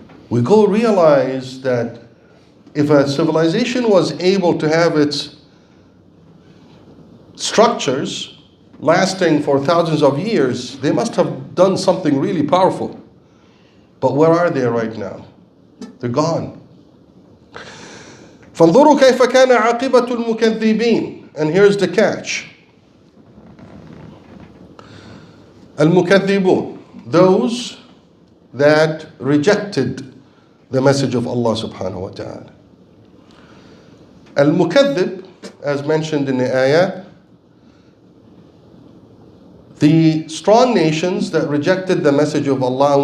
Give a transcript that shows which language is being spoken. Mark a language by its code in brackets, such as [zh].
[en] We go realize that if a civilization was able to have its structures lasting for thousands of years, they must have done something really powerful. But where are they right now? They're gone. [ar] فانظروا كيف كان عاقبة المكذبين. [en] And here's the catch. المكذبون, those that rejected the message of Allah subhanahu wa ta'ala. Al-Mukaththib, as mentioned in the ayah, the strong nations that rejected the message of Allah.